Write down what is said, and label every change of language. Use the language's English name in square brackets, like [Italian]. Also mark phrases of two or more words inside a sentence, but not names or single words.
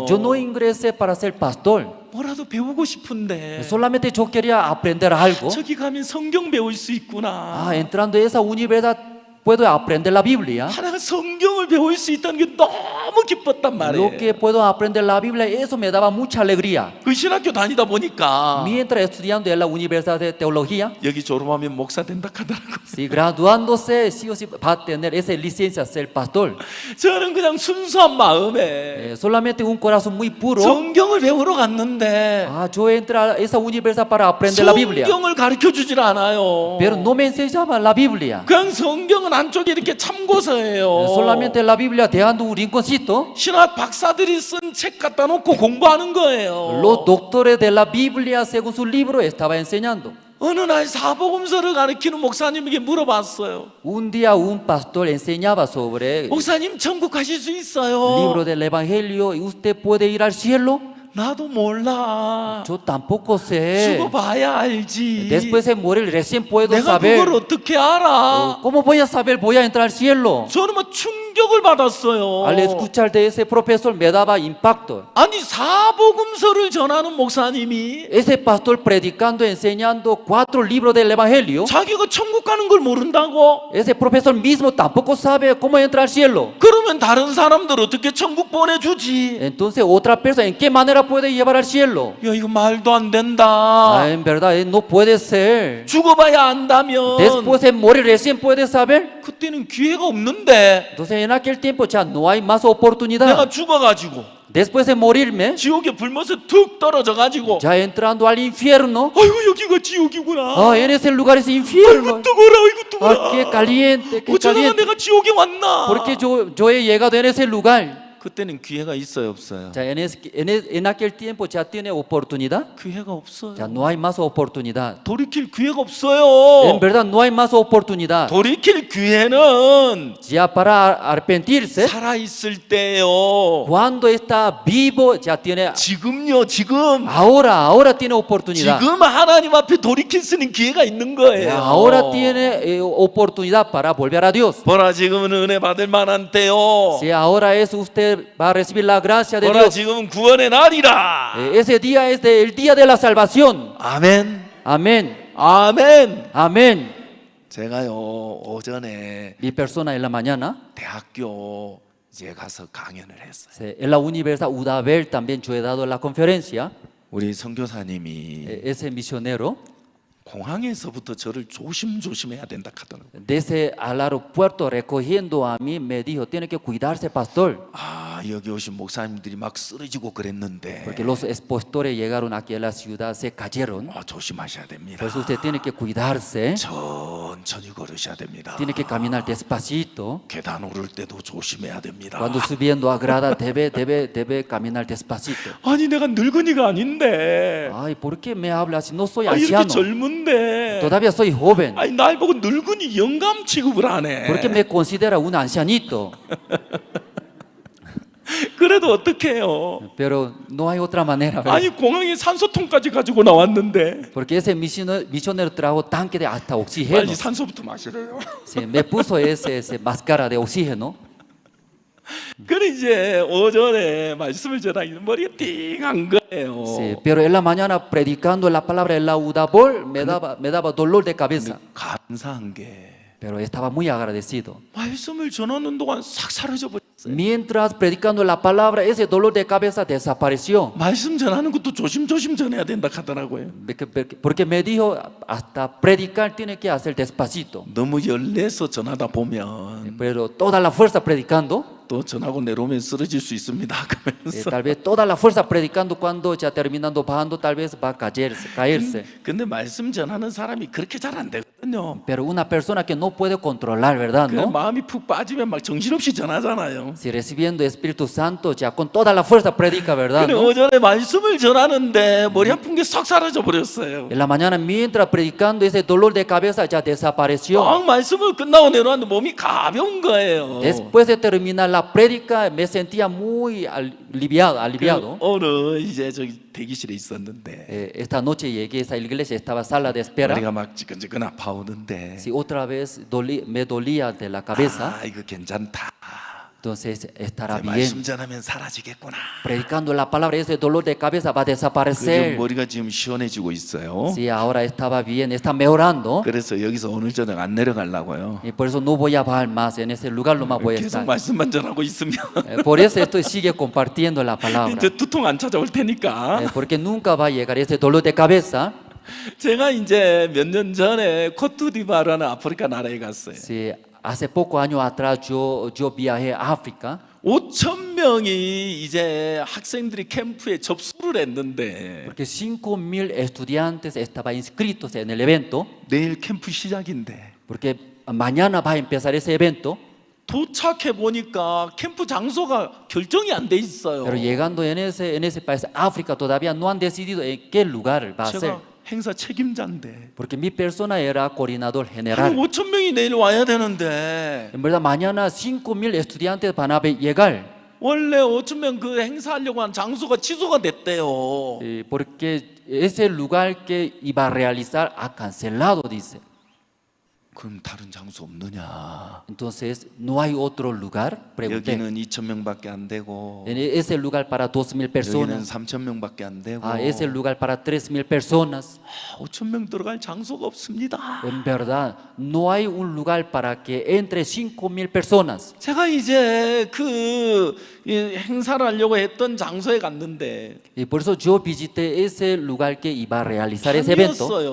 [Spanish] Yo no ingresé para ser pastor. [Korean] 뭐라도 배우고 싶은데 [Spanish] Solamente yo quería aprender algo. [Korean] 저기 가면 성경 배울 수 있구나. [Spanish] Entrando a esa universidad puedo aprender la Biblia. [Korean] 하나가 성경을 배울 수 있다는 게 너무 기뻤단 말이에요. [Spanish] Lo que puedo aprender la Biblia, eso me daba mucha alegría. [Korean] 그 신학교 다니다 보니까 [Spanish] Mientras estudiando en la Universidad de Teología, [Korean] 여기 졸업하면 목사 된다 하더라고요. [Spanish] si graduándose sí o sí va a tener esa licencia ser pastor. [Korean] 저는 그냥 순수한 마음에 [Spanish] Solamente un corazón muy puro. [Korean] 성경을 배우러 갔는데 [Spanish] Yo entré a esa universidad para aprender la Biblia. [Korean] 성경을 가르쳐 주질 않아요. [Spanish] Pero no me enseñaba la Biblia. [Korean] 그냥 성경은 안쪽에 이렇게 참고서예요. [Spanish] Solamente la Biblia dejando un rinconcito. [Korean] 신학 박사들이 쓴 책 갖다 놓고 공부하는 거예요. [Spanish] Los doctores de la Biblia, según su libro, estaba enseñando. [Korean] 어느 날 사복음서를 가르치는 목사님에게 물어봤어요. [Spanish] Un día un pastor enseñaba sobre el [Korean] 목사님 천국 가실 수 있어요? [Spanish] libro del Evangelio y usted puede ir al cielo. [Korean] 나도 몰라. [Spanish] Yo tampoco sé. [Korean] 죽어봐야 알지. [Spanish] Después de morir recién puedo [Korean] 내가 [Spanish] saber. [Korean] 그걸 어떻게 알아? [Spanish] ¿Cómo voy a saber? Voy a entrar al cielo. [Korean] 저는 뭐 충격을 받았어요. [Spanish] Al escuchar de ese profesor me daba impacto. [Korean] 아니 사복음서를 전하는 목사님이 [Spanish] Ese pastor predicando, enseñando 4 libros del Evangelio. [Korean] 자기가 천국 가는 걸 모른다고? [Spanish] Ese profesor mismo tampoco sabe cómo entrar al cielo. [Korean] 그러면 다른 사람들 어떻게 천국 보내주지? [Spanish] Entonces otra persona, ¿en qué manera puede llevar al cielo? [Korean] 야 이거 말도 안 된다. [Spanish] En verdad no puede ser. [Korean] 죽어봐야 안다면 [Spanish] Después de morir recién puede saber. [Korean] 그때는 기회가 없는데 [Spanish] Entonces en aquel tiempo ya no hay más oportunidad. [Korean] 내가 죽어가지고 [Spanish] Después de morirme, [Korean] 지옥에 불못에 툭 떨어져가지고 [Spanish] ya entrando al infierno. [Korean] 아이고 여기가 지옥이구나. [Spanish] En ese lugar es infierno. [Korean] 아이고 뜨거라 아이고 뜨거라. [Spanish] Qué caliente, qué [Korean] 어쩌다가 [Spanish] caliente. [Korean] 내가 지옥에 왔나? [Spanish] Porque yo he llegado en ese lugar. [Korean] 그때는 기회가 있어요, 없어요? [Spanish] Ya, en aquel tiempo ya tiene oportunidad. [Korean] 기회가 없어요. [Spanish] Ya no hay más oportunidad. [Korean] 돌이킬 기회가 없어요. [Spanish] En verdad no hay más oportunidad. [Korean] 돌이킬 기회는 [Spanish] Ya para arrepentirse, [Korean] 살아 있을 때요. [Spanish] cuando está vivo ya tiene. [Korean] 지금요, 지금. [Spanish] Ahora tiene oportunidad. [Korean] 지금 하나님 앞에 돌이킬 수 있는 기회가 있는 거예요. [Spanish] Ahora tiene oportunidad para volver a Dios. [Korean] 보라, 지금은 은혜 받을 만한 때요. [Spanish] Si ahora es usted va a recibir la gracia de [Korean] 보라, [Spanish] Dios. [Korean] 지금은 구원의 날이라. [Spanish] Ese día es el día de la salvación. [Korean] 아멘. [Spanish] Amén. [Korean] 아멘. [Spanish] Amén. [Korean] 제가요, 오전에 [Spanish] Mi persona en la mañana, [Korean] 대학교 이제 가서 강연을 했어요. [Spanish] en la Universidad Udabel también yo he dado la conferencia. [Korean] 우리 선교사님이 [Spanish] Ese misionero [Korean] 공항에서부터 저를 조심조심해야 된다 하더라고요. [Spanish] desde al aeropuerto recogiendo a mí me dijo, tiene que cuidarse, pastor. [Korean] 아, 여기 오신 목사님들이 막 쓰러지고 그랬는데 [Spanish] Porque los expositores llegaron aquí a la ciudad, se cayeron. [Korean] 조심하셔야 됩니다. [Spanish] Por eso usted tiene que cuidarse, [Korean] 천천히 걸으셔야 됩니다. [Spanish] tiene que caminar despacito. [Korean] 계단 오를 때도 조심해야 됩니다. [Spanish] Cuando subiendo a grada debe caminar despacito. [Korean] 아니, 내가 늙은이가 아닌데. [Spanish] Ay, ¿por qué me habla así? No soy [Korean] 아, 이렇게 [Spanish] anciano. [Korean] 젊은데. [Spanish] Todavía soy joven. [Korean] 아니, 날 보고 늙은이 영감 취급을 하네. [Spanish] ¿Por qué me considera un ancianito? [Korean] 그래도 어떡해요? [Spanish] Pero no hay otra manera. ¿verdad? [Korean] 아니, 공항에 산소통까지 가지고 나왔는데. [Spanish] Porque ese misionero trajo tanque de hasta oxígeno. [Korean] 빨리 산소부터 마시래요. [Spanish] Sí, me puso ese máscara de oxígeno. [Korean] 그래 이제 오전에 말씀을 전하기는 머리가 띵한 거예요. [Spanish] Sí, pero en la mañana predicando la palabra de la Udabol me daba dolor de cabeza. [Korean] 감사한 게 [Spanish] Pero estaba muy agradecido. [Korean] 말씀을 전하는 동안 싹 사라져 버렸어요. [Spanish] Mientras predicando la palabra, ese dolor de cabeza desapareció. [Korean] 말씀 전하는 것도 조심조심 전해야 된다 하더라고요. [Spanish] Porque me dijo, hasta predicar tiene que hacer despacito. [Korean] 너무 열내서 전하다 보면 [Spanish] Pero toda la fuerza predicando, [Korean] 또 전하고 내려오면 쓰러질 수 있습니다. 그러면서. [Spanish] tal vez toda la fuerza predicando cuando ya terminando bajando, tal vez va a caerse. [Korean] 근데 말씀 전하는 사람이 그렇게 잘 안 되거든요. [Spanish] Pero una persona que no puede controlar, ¿verdad? [Korean] 그 [Spanish] ¿No? [Korean] 마음이 푹 빠지면 막 정신없이 전하잖아요. [Spanish] Si recibiendo Espíritu Santo, ya con toda la fuerza predica, ¿verdad? [Korean] 근데 [Spanish] ¿No? [Korean] 오전에 말씀을 전하는데 머리 아픈 게 싹 사라져 버렸어요. [Spanish] En la mañana, mientras predicando, ese dolor de cabeza ya desapareció. [Korean] 막 말씀을 끝나고 내려왔는데 몸이 가벼운 거예요. [Spanish] Después de terminar la prédica, me sentía muy aliviado. [Korean] 오늘 이제 저기 대기실에 있었는데 [Spanish] Esta noche llegué a esa iglesia, estaba sala de espera. [Korean] 머리가 막 지끈지끈 아파오는데 [Spanish] Si otra vez me dolía de la cabeza, [Korean] 아, 이거 괜찮다. [Spanish] entonces estará [Korean] 이제 [Spanish] bien. [Korean] 말씀 전하면 사라지겠구나. [Spanish] Predicando la palabra, ese dolor de cabeza va a [Korean] 그죠? [Spanish] desaparecer. [Korean] 머리가 지금 시원해지고 있어요. [Spanish] Sí, ahora estaba bien, está mejorando. [Korean] 그래서 여기서 오늘 저녁 안 내려가려고요. [Spanish] Y por eso no voy a bajar más, en ese lugar nomás voy a [Korean] 계속 [Spanish] estar. [Korean] 말씀만 전하고 있으면 [Spanish] Por eso sigue compartiendo la palabra. [Korean] 이제 두통 안 찾아올 테니까. [Spanish] Porque nunca va a llegar ese dolor de cabeza. [Korean] 제가 이제 몇 년 전에 코트디부아르라는 아프리카 나라에 갔어요. [Spanish] Sí, hace pocos años atrás yo viajé a África. [Korean] 5천 명이 이제 학생들이 캠프에 접수를 했는데 [Spanish] Porque 5,000 estudiantes estaban inscritos en el evento. [Korean] 내일 캠프 시작인데 [Spanish] Porque mañana va a empezar ese evento. [Korean] 도착해 보니까 캠프 장소가 결정이 안 돼 있어요. [Spanish] Pero llegando en ese país, África, todavía no han decidido en qué lugar va a ser. [Korean] 제가 행사 책임자인데 [Spanish] Porque mi persona era coordinador [Korean] 한 [Spanish] general. [Korean] 5천 명이 내일 와야 되는데 [Spanish] En verdad, mañana 5,000 estudiantes van a llegar. [Korean] 원래 5천 명 그 행사하려고 한 장소가 취소가 됐대요. [Spanish] Porque ese lugar que iba a realizar ha cancelado, dice. [Korean] 그럼 다른 장소 없느냐? [Spanish] Entonces, ¿no hay otro lugar? Pregunté. [Korean] 여기는 2천 명밖에 안 되고 [Spanish] En ese lugar para 2,000 [Korean] 여기는 [Spanish] personas. [Korean] 3천 명밖에 안 되고 [Spanish] Ese lugar para 3,000 personas. [Korean] 5천 명 들어갈 장소가 없습니다. [Spanish] En verdad, no hay un lugar para que entre 5,000 personas. [Korean] 제가 이제 그 행사를 하려고 했던 장소에 갔는데 [Spanish] Y por eso yo visité ese lugar que iba a realizar ese evento.